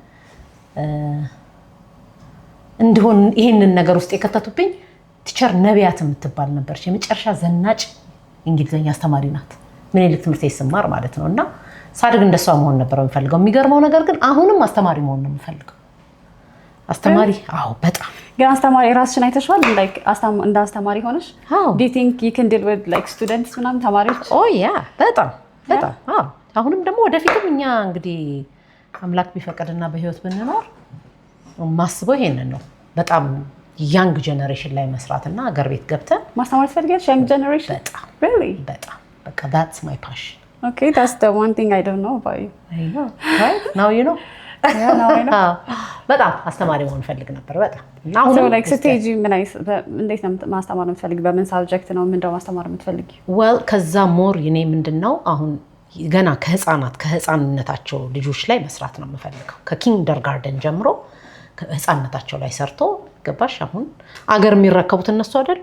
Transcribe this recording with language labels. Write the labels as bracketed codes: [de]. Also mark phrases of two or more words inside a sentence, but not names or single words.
[am] እንደሆን ይሄንን ነገር ውስጥ የከተቱብኝ ቲቸር ነቢያት የምትባል ነበርች። የመጨረሻ ዘናጭ እንግሊዘኛ አስተማሪ ናት። ምኒልክ ትምህርት ቤት ስማር ማለት ነው። እና ሳድግ እንደሷ መሆን ነበር የምፈልገው። የሚገርመው ነገር ግን አሁንም አስተማሪ መሆን ነው የምፈልገው። አስተማሪ በጣም ግን አስተማሪ ራስሽን አይተሽዋል? ላይክ እንደ አስተማሪ ሆነሽ [en] do you think you can deal with like students [am] ምናምን ተማሪዎች? በጣም አሁንም ደግሞ ወደፊትም እኛ እንግዲህ አምላክ ቢፈቅድና በህይወት ብንኖር ማስበው ይሄንን ነው። በጣም [en] young generation [am] ላይ መስራትና ሀገር ቤት ገብተን ማስተማር ትፈልጊያለሽ? [en] young generation [am] በጣም በቃ [en] that's my passion. Okay, that's the one thing I don't know about you. I know, right? Now you know. Yeah, now I know. [am] በጣም አስተማሪ መሆን ፈልግ ነበር በጣም። እና አሁን like ስቴጂ እንዴት ነው ማስተማር የምትፈልጊ? በምን ሳብጀክት ነው ምንድነው ማስተማር የምትፈልጊ? ከዛ ሞር እኔ ምንድነው አሁን ገና ከህፃንነታቸው ልጆች ላይ መስራት ነው የምፈልገው። ከኪንደርጋርደን ጀምሮ ከህፃንነታቸው ላይ ሰርቶ ገባሽ። አሁን አገር የሚረከቡት እነሱ አይደሉ?